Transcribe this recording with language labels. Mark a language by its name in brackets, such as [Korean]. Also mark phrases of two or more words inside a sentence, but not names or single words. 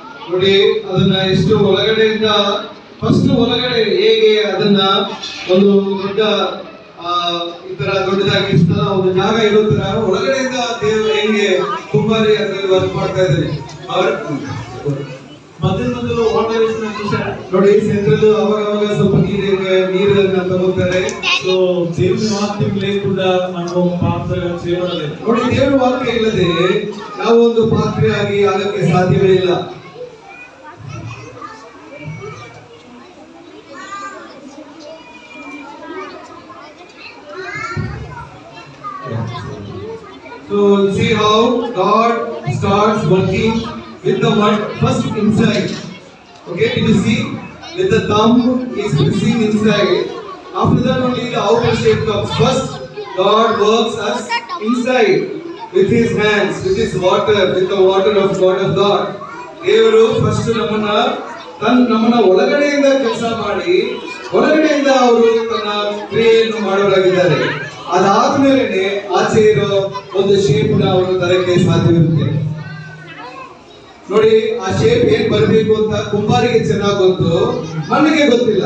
[Kannada] ನೋಡಿ ಅದನ್ನ ಎಷ್ಟು ಒಳಗಡೆಯಿಂದ ಫಸ್ಟ್ ಒಳಗಡೆ ಹೇಗೆ ಅದನ್ನ ಒಂದು ದೊಡ್ಡ ಈ ತರ ದೊಡ್ಡದಾಗಿ ಒಂದು ಜಾಗ ಇರೋ ತರ ಒಳಗಡೆಯಿಂದ ದೇವರು ಹೆಂಗೆ ಕುಂಬಾರಿ ಅದರಲ್ಲಿ ವರ್ಕ್ ಮಾಡ್ತಾ ಇದ್ದಾರೆ. ಮಧ್ಯದಲ್ಲಿ ವಾಟರ್ ನೋಡಿ ಸೆಂಟ್ರಲ್ ಅವಾಗ ಸ್ವಲ್ಪ ನೀರನ್ನ ತಗೋತಾರೆ. [Telugu] సో దేవుని వాక్యం లేకుండా మనం పాత్రగా చేయలేదు. [Kannada] ನೋಡಿ ದೇವರ ವಾಕ್ಯ ಇಲ್ಲದೆ ನಾವು ಒಂದು ಪಾತ್ರೆಯಾಗಿ ಆಗಕ್ಕೆ ಸಾಧ್ಯವೇ ಇಲ್ಲ. [English] So see how God starts working with the mud first inside. Okay, did you see? With the thumb is pressing inside. After that only the outer shape comes. First, God works us inside with His hands, with His water, with the water of God. [Kannada] ದೇವರು ಫಸ್ಟ್ ನಮ್ಮನ್ನ ಒಳಗಡೆಯಿಂದ ಕೆಲಸ ಮಾಡಿ ಒಳಗಡೆಯಿಂದ ಅವರು ತನ್ನ ಕ್ರಿಯೆಯನ್ನು ಮಾಡೋರಾಗಿದ್ದಾರೆ. ಅದಾದ್ಮೇಲೆ ಆಚೆ ಇರೋ ಒಂದು ಶೇಪ್ ನ ಅವರು ತರಕ್ಕೆ ಸಾಧ್ಯವಿರುತ್ತೆ. ನೋಡಿ ಆ ಶೇಪ್ ಏನ್ ಬರಬೇಕು ಅಂತ ಕುಂಬಾರಿಗೆ ಚೆನ್ನಾಗಿ ಗೊತ್ತು, ಮಣ್ಣಿಗೆ ಗೊತ್ತಿಲ್ಲ.